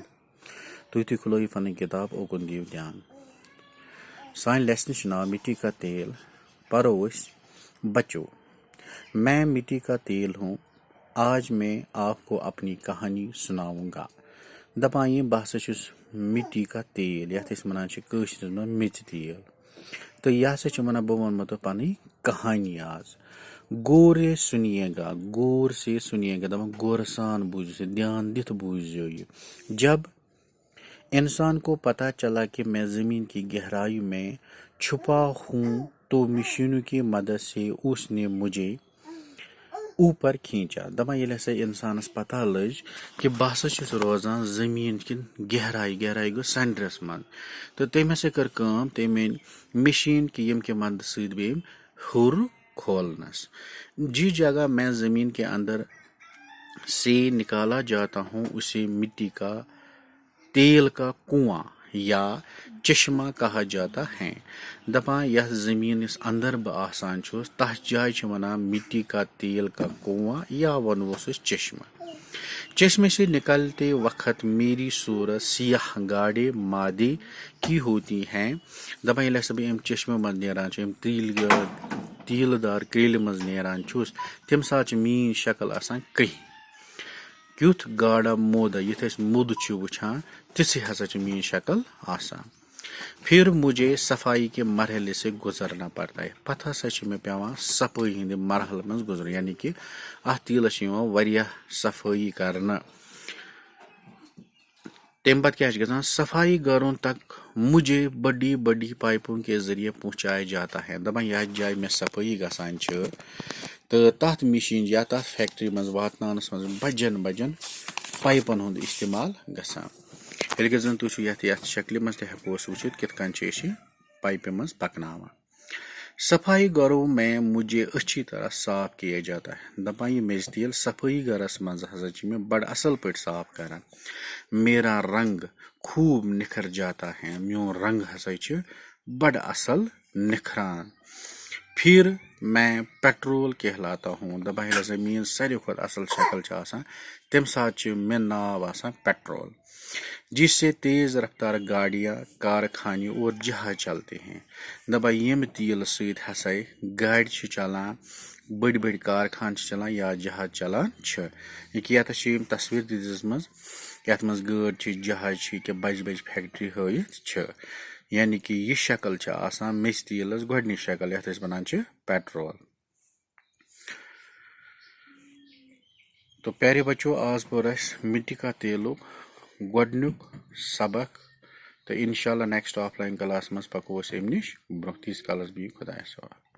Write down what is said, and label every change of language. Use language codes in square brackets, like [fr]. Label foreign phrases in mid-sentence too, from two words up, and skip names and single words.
[ks] तुम खुलो फन किताब ओकुन दियो ध्यान। सान लेसन नाव [hi] मिट्टी का तेल। परो बच्चों, मैं मिट्टी का तेल हूँ। आज मैं आपको अपनी कहानी सुनाऊंगा। [ks] दपान बह [hi] मिट्टी का तेल [ks] यथ वन मेथी तेल तो यह वन बह वनमो तो पन कहानी आज। [hi] गौर से सुनिएगा [ks] दपा गौर सान बूझ ध्यान दिथ बूझो ये। [hi] जब इंसान को पता चला कि मैं जमीन की गहराई में छुपा हूँ तो मशीनों की मदद से उसने मुझे ऊपर खींचा। [ks] दपा ये इंसानस पता लज कि बह रोजान [hi] जमीन की गहराई [ks] गो सेंटरस मन तो तम हसा कर तम [hi] मशीन की [ks] यम के मदद से हुर खोलनस। [hi] जिस जगह मैं जमीन के अंदर से निकाला जाता हूँ उसे मिट्टी का तेल का कुआं या चश्मा कहा जाता है। [ks] दपा यह जमीन इस अंदर आसान तथ जाय वना [hi] मिट्टी का तेल का कुआं या [ks] वनवोस चश्मा। [hi] चश्मे से निकलते वक्त मेरी सूरत सियाह गाढ़े मादे की होती है। [ks] दपा ये सब चश्मे मज नान तीलदार क्रेल मज नान तम सात मीन शक्ल आसान कही क्युथ गाढ़ा मोदा युथ मुद वुचान तिथि हसा मीन शक्ल आसान। [hi] फिर मुझे सफाई के मरहले से गुजरना पड़ता है। [ks] पता हसा मे पेवान सफाई हंद मरहल मज गुजर यानी कि अथ तेलस वारियाह सफाई करना। तम पत क्या गसान [hi] सफाई घरों तक मुझे बड़ी बड़ी पाइपों के जरिए पहुंचाया जाता है। [ks] दपा यह जाय में सफाई गसान तो तथ मशीन या तथ फैक्ट्री मज वातनानस मज बजन बजन पाइपन हुंद इस्तेमाल गसान। ये जन तुम यथ शक्ल मज तकोस वुचित कित कन पाइपे मज पकनावान। [hi] सफाई घरों में मुझे अच्छी तरह साफ किया जाता है। [ks] दपा ये मेज तेल सफाई घरस मज हसा में बड़ असल पे साफ करान। [hi] मेरा रंग खूब निखर जाता है। [ks] म्यों रंग हसा बड़ असल निखरान। [hi] फिर मैं पेट्रोल कहलाता हूँ। [ks] दपा ये मीन सारे खुद असल शक्ल तम सात मे नाव आसान पेट्रोल [hi] जिससे तेज रफ्तार गाड़ियाँ कारखाने और जहाज चलते हैं। [ks] दपा यम तेल सत हसा गाड़ चलान बड़ बड़ कारखान चलान या जहाज चलान ये तस्वीर दिम यथ मज गाड़ जहाज के बज बज फैक्ट्री हयित यानी कि यह शक्ल आसान मेस तेलस गोडनी शक्ल यथ वन पेट्रोल। तो [hi] प्यारे बच्चों [ks] आज पोर [hi] मिट्टी का [ks] तेलुक गोडनुक सबक तो इंशाल्लाह [en] next offline class [ks] मज पको अम निश ब्रोह तीस कलस भी खुदायस।